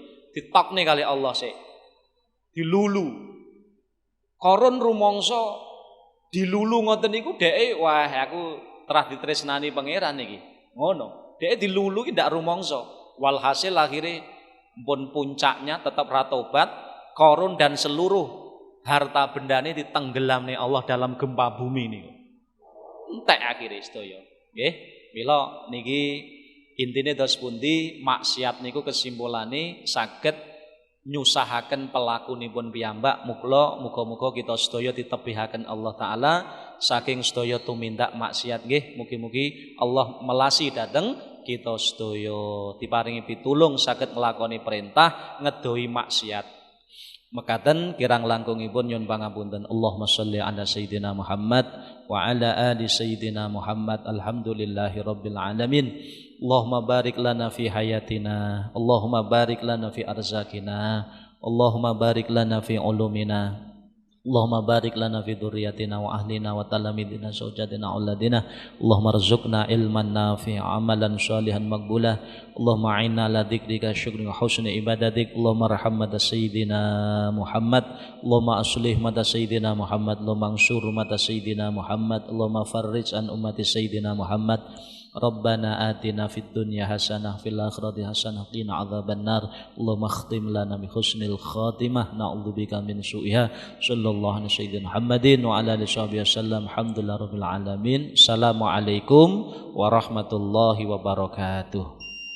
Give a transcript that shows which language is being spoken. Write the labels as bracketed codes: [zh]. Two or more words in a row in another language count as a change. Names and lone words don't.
[jv] Ditokne kali Allah sik. Dilulu. Qarun rumangsa dilulu ngoten niku dheke wah aku terah ditresnani pangeran iki. Ngono. Dheke dilulu ki ndak rumangsa. Walhasil akhire pun [id] puncaknya tetap [jv] ratobat, Qarun dan seluruh harta bendane ditenggelamne Allah [id] dalam gempa bumi [jv] niku. Entek akhire sedaya. Nggih. Mila niki intine dos pundi maksiat niku kesimpulane saged nyusahaken pelakunipun piyambak. Muga-muga kita sedaya ditebihaken Allah taala saking sedaya tumindak maksiat nggih. Mugi-mugi Allah melasi dhateng kita sedaya diparingi pitulung saged nglakoni perintah ngedoi maksiat. Mekaten kirang langkungipun nyuwun pangapunten. [ar] اللهم صل على سيدنا محمد وعلى آل سيدنا محمد. الحمد لله رب العالمين. اللهم بارك لنا في حياتنا اللهم بارك لنا في أرزاقنا اللهم بارك لنا في علومنا اللهم بارك لنا في ذرياتنا وأهلنا وتلامذتنا زوجاتنا أولادنا. اللهم ارزقنا علما نافعا عملا صالحا مقبولا. اللهم أعنا على ذكرك شكري وحسن عبادتك. اللهم ارحم أمة سيدنا محمد اللهم أصلح أمة سيدنا محمد اللهم انصر أمة سيدنا محمد اللهم فرج عن أمة سيدنا محمد. ربنا آتنا في الدنيا حسنة في الآخرة حسنة قنا عذاب النار. اللهم اختم لنا بحسن الخاتمة نعوذ بك من سوئها. صلى الله عليه سيدنا محمد وعلى آله وسلم. الحمد لله رب العالمين السلام عليكم ورحمة الله وبركاته.